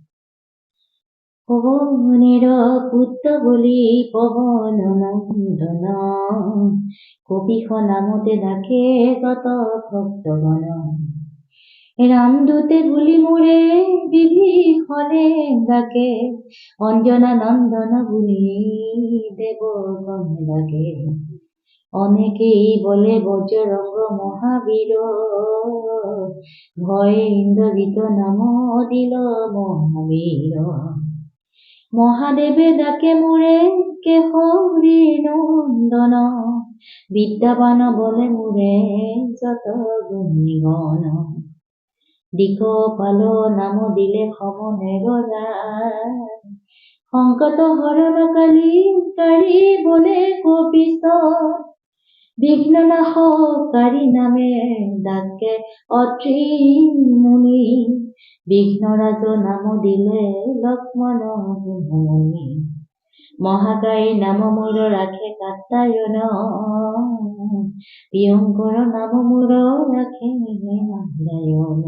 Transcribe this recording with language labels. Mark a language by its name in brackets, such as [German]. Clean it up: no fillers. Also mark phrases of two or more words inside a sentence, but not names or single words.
[Assamese] পৱনের পুত্ৰ বুলি পৱন নন্দন, কপিশ নামতে ডাকে যত ভক্তগণ। ৰামদূতে বুলি মোৰে বিভীষণে ডাকে, অঞ্জনা নন্দন বুলি দেৱগণ ডাকে। অনেকেই বলে বজ্ৰংগ মহাবীৰ, ভয়ে ইন্দ্ৰজিত নাম দিল মহাবীৰ। মহাদেৱে ডাকে মোৰে কেশৰী নন্দন, বিদ্যাবান বলে মোৰে যত গুণীগণ। দিগপাল নাম দিলে সমনেৰ ৰায়, সংকট হৰণ কালী বলে কপিশ। বিঘ্ন নাশকাৰী নামে ডাকে অত্ৰি মুনি, বিঘ্নৰাজ নাম দিলে লক্ষ্মণ মুনি। মহাকায় নাম মোৰ ৰাখে কাত্যায়ন, প্ৰিয়ংকৰ নাম মোৰ ৰাখে নাৰায়ণ।